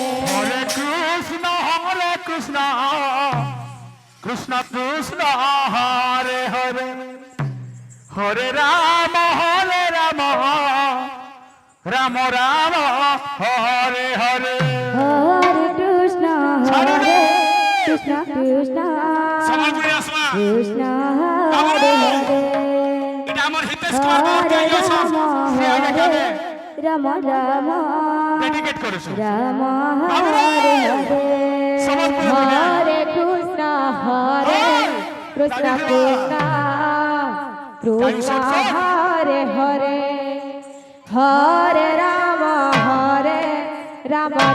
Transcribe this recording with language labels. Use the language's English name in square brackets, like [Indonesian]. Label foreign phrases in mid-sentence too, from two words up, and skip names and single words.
[Sanskrit] হরে কৃষ্ণ কৃষ্ণ কৃষ্ণ হরে হরে হরে রাম রাম রাম হরে হরে হরে কৃষ্ণ কৃষ্ণ কৃষ্ণ [Bangla] সবাই বলে আসবা [Sanskrit] কৃষ্ণ হরে হরে [Bangla] এটা আমার হিতেশ কুমার বাবুকে [Sanskrit] হরে [Bangla] ইয়েস [Sanskrit] রাম [Bangla] শ্রেয়া গাবে [Sanskrit] রাম রাম [Bangla] ডেডিকেট করেছো [Sanskrit] রাম হরে হরে হরে কৃষ্ণ কৃষ্ণ কৃষ্ণ কৃষ্ণ হরে হরে হরে রাম রাম